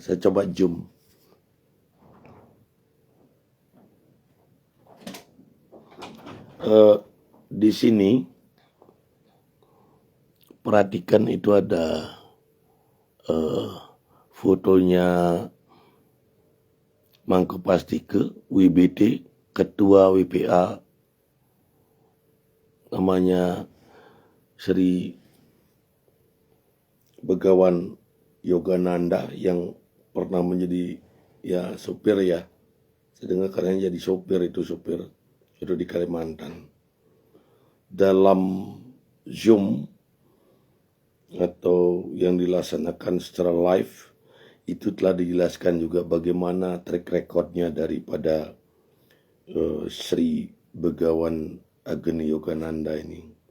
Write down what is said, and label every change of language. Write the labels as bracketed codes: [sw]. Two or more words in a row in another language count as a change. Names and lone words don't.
[id] Saya coba zoom. Di sini perhatikan itu ada fotonya Mangku Pastike WBT, Ketua WPA namanya Sri Begawan Yogananda yang pernah menjadi ya sopir ya. Saya dengar katanya jadi sopir itu di Kalimantan. Dalam Zoom atau yang dilaksanakan secara live itu telah dijelaskan juga bagaimana [en] track recordnya [id] daripada Sri Begawan Agni Yogananda ini.